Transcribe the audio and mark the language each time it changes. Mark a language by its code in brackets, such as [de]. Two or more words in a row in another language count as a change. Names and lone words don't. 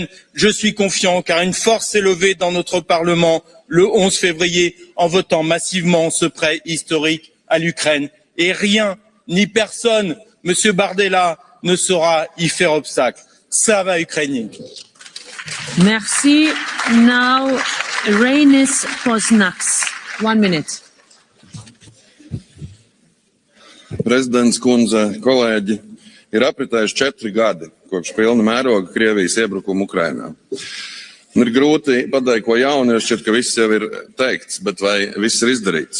[fr] Je suis confiant car une force s'est levée dans notre Parlement le 11 février en votant massivement ce prêt historique à l'Ukraine. Et rien ni personne, Monsieur Bardella, ne saura y faire obstacle. [uk] Slava Ukraini. [fr] Merci. [en] Now, Reinis Poznaks. 1 minute. [lv] Prezidents kundze, kolēģi, ir apritējuši 4 gadi kopš pilna mēroga Krievijas iebrukuma Ukrainā. Ir grūti pateikt, ko jaunu, jo šķiet, ka viss jau ir teikts, bet vai viss ir izdarīts?